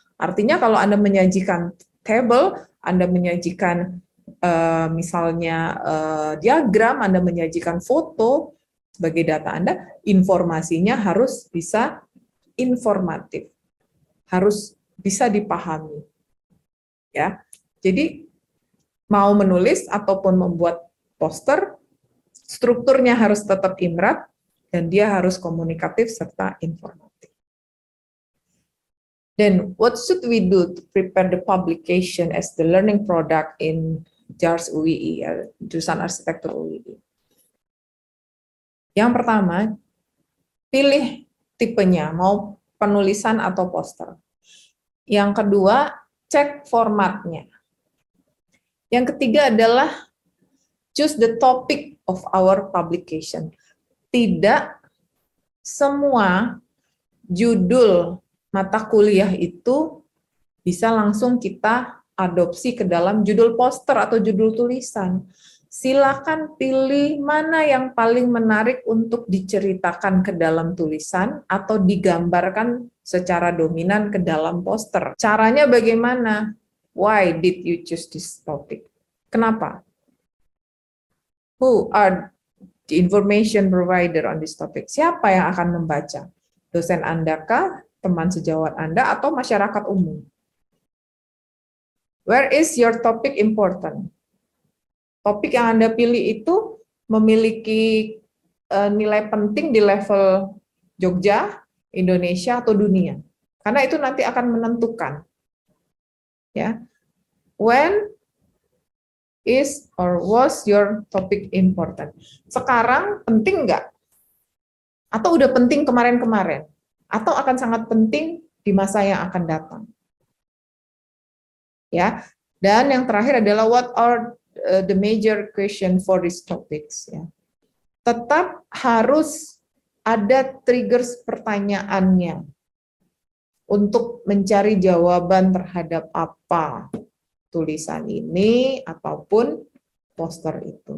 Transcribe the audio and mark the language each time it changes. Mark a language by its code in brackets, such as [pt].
[id] Artinya kalau Anda menyajikan table, Anda menyajikan misalnya diagram, Anda menyajikan foto sebagai data Anda, informasinya harus bisa informatif, harus bisa dipahami. Ya, jadi mau menulis ataupun membuat poster, strukturnya harus tetap IMRAD, dan dia harus komunikatif serta informatif. [en] Then, what should we do to prepare the publication as the learning product in JARS UII, [id] jurusan arsitektur UII? Yang pertama, pilih tipenya, mau penulisan atau poster. Yang kedua, cek formatnya. Yang ketiga adalah [en] choose the topic of our publication. [id] Tidak semua judul mata kuliah itu bisa langsung kita adopsi ke dalam judul poster atau judul tulisan. Silakan pilih mana yang paling menarik untuk diceritakan ke dalam tulisan atau digambarkan secara dominan ke dalam poster. Caranya bagaimana? [en] Why did you choose this topic? [id] Kenapa? [en] Who are the information provider on this topic? [id] Siapa yang akan membaca? Dosen Anda kah? teman sejawat Anda, atau masyarakat umum. [en] Where is your topic important? [id] Topik yang Anda pilih itu memiliki nilai penting di level Jogja, Indonesia, atau dunia. Karena itu nanti akan menentukan. Ya. [en] When is or was your topic important? [id] Sekarang penting nggak? Atau udah penting kemarin-kemarin? Atau akan sangat penting di masa yang akan datang? Ya. Dan yang terakhir adalah [en] what are the major question for these topics? Ya. [id] Tetap harus ada triggers pertanyaannya untuk mencari jawaban terhadap apa tulisan ini ataupun poster itu.